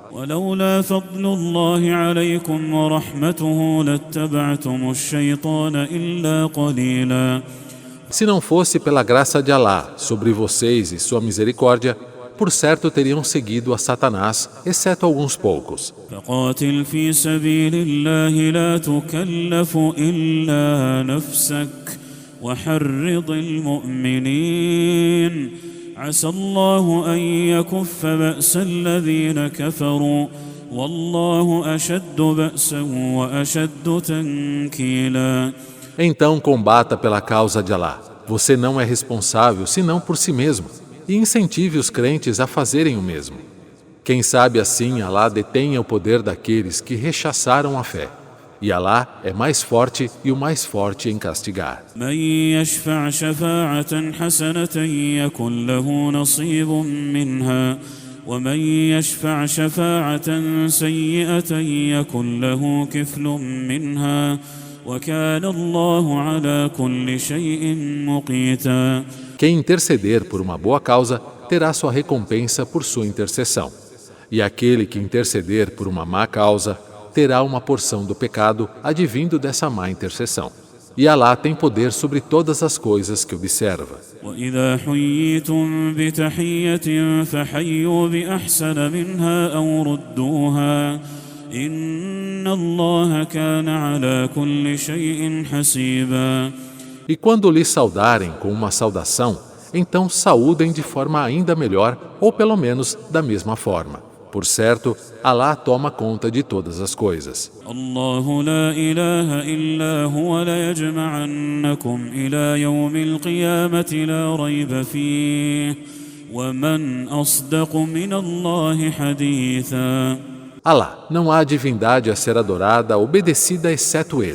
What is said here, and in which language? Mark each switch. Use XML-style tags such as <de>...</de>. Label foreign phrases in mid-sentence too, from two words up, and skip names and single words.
<ar>ولولا فضل الله عليكم ورحمته لاتبعتم الشيطان إلا قليلا.</ar> <pt>Se não fosse pela graça de Alá sobre vocês e sua misericórdia, por certo teriam seguido a Satanás, exceto alguns poucos.</pt> <ar>فقاتل في سبيل الله لا تكلف إلا نفسك وحرض المؤمنين عسى الله أن يكف بأس الذين كفروا والله أشد بأسا وأشد تنكيلا.</ar> <pt>Então combata pela causa de Alá. Você não é responsável senão por si mesmo, e incentive os crentes a fazerem o mesmo. Quem sabe assim Alá detenha o poder daqueles que rechaçaram a fé. E Alá é mais forte e o mais forte em castigar.</pt> <ar>من يشفع شفاعة حسنة يكن له نصيب منها ومن يشفع شفاعة سيئة يكن له كفل منها وكان الله على كل شيء مقيتا.</ar> <pt>Quem interceder por uma boa causa terá sua recompensa por sua intercessão. E aquele que interceder por uma má causa terá uma porção do pecado advindo dessa má intercessão. E Alá tem poder sobre todas as coisas que observa.</pt> <ar>وإذا حييتم بتحية فحيوا بأحسن منها أو ردوها إن الله كان على كل شيء حسيبا.</ar> <pt>E quando lhes saudarem com uma saudação, então saúdem de forma ainda melhor, ou pelo menos da mesma forma. Por certo, Alá toma conta de todas as coisas.</pt> <ar>الله لا إله إلا هو ليجمعنكم إلى يوم القيامة لا ريب فيه ومن أصدق من الله حديثا.</ar> <pt>Alá, não há divindade a ser adorada, obedecida exceto Ele.</pt>